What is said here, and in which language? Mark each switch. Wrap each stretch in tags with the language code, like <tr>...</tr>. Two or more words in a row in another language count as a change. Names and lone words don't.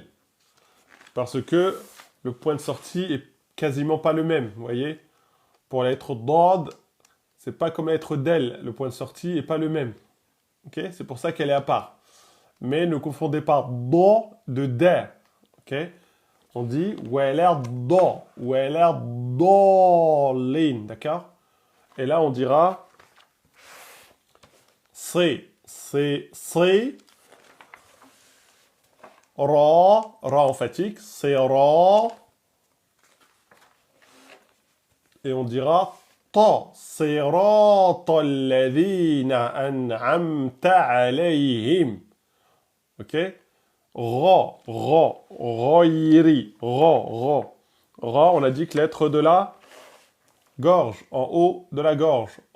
<fr>Parce que le point de sortie est quasiment pas le même, vous voyez? Pour la lettre dad, c'est pas comme la lettre del, le point de sortie est pas le même. Ok? C'est pour ça qu'elle est à part. Mais ne confondez pas do de de. Ok? On dit weler do,</fr> <ar>ولا الضالين,</ar> <fr>d'accord? Et là on dira c'est, ra emphatique, c'est ra. Et on dira ta,</fr> <ar>صراط الذين أنعمت عليهم.</ar> <fr>Ok? Royiri, ra, on a dit que lettre de la gorge, en haut de la gorge.</fr>